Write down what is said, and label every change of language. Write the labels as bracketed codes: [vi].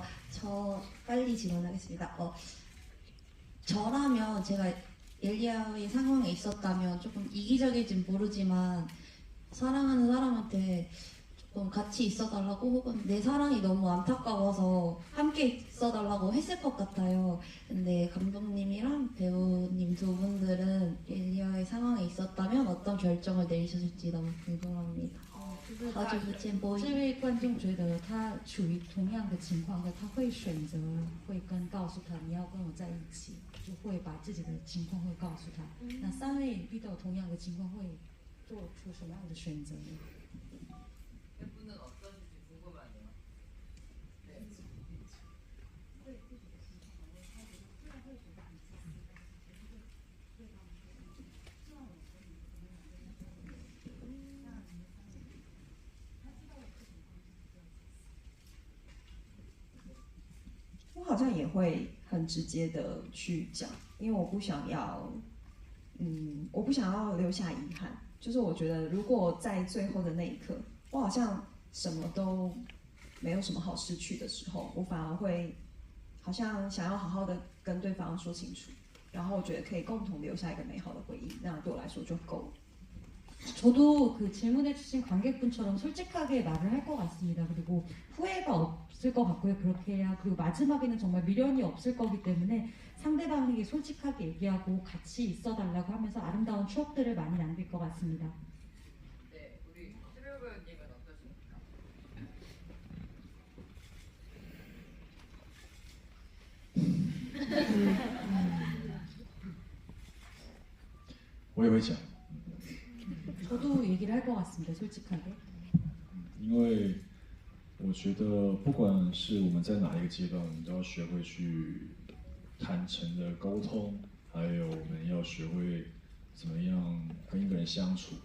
[ko] 저 빨리 질문하겠습니다. 저라면 제가 엘리아의 상황에 있었다면 조금 이기적일진 모르지만 사랑하는 사람한테 조금 같이 있어달라고 혹은 내 사랑이 너무 안타까워서 함께 있어달라고 했을 것 같아요. 근데 감독님이랑 배우님 두 분들은 엘리아의 상황에 있었다면 어떤 결정을 내리셨을지 너무 궁금합니다. [zh] 好久不见，波这位观众觉得他处于同样的情况下，他会选择会告诉他你要跟我在一起，就会把自己的情况会告诉他。那三位遇到同样的情况会做出什么样的选择呢？ [ko] 팬분은 어떤지 궁금하네요. 네. [zh] 我好像也会很直接的去讲，因为我不想要留下遗憾。就是我觉得，如果在最后的那一刻，我好像什么都没有什么好失去的时候，我反而会好像想要好好的跟对方说清楚，然后我觉得可以共同留下一个美好的回忆，那对我来说就够了。 [ko] 저도 그 질문해주신 관객분처럼 솔직하게 말을 할 것 같습니다. 그리고 후회가 없을 것 같고요. 그렇게 해야 그리고 마지막에는 정말 미련이 없을 거기 때문에 상대방에게 솔직하게 얘기하고 같이 있어달라고 하면서 아름다운 추억들을 많이 남길 것 같습니다. 네, 우리 최배우 배우님은 어떠십니까? [zh] 我也会讲， [ko] 저도 얘기를 할 것 같습니다. 솔직하게. [zh] 因为我觉得不管是我们在哪一个阶段，我们都要学会去坦诚的沟通，还有我们要学会怎么样跟一个人相处。